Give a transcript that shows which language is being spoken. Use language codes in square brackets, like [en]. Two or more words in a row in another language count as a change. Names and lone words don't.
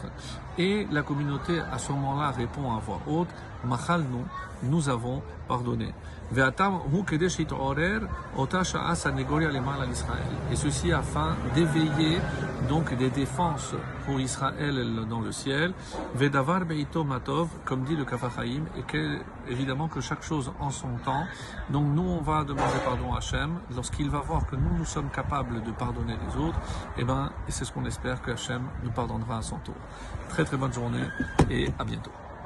[fr] Et la communauté à ce moment-là répond à voix haute, Machalnu, nous avons pardonné. Et ceci afin d'éveiller donc des défenses pour Israël dans le ciel. [he] ודבר בעתו מה טוב, [fr] comme dit le Kaf HaChaim, et évidemment que chaque chose en son temps. Donc nous on va demander pardon à Hachem. Lorsqu'il va voir que nous sommes capables de pardonner les autres, et c'est ce qu'on espère que Hachem nous pardonnera à son tour. Très très bonne journée et à bientôt.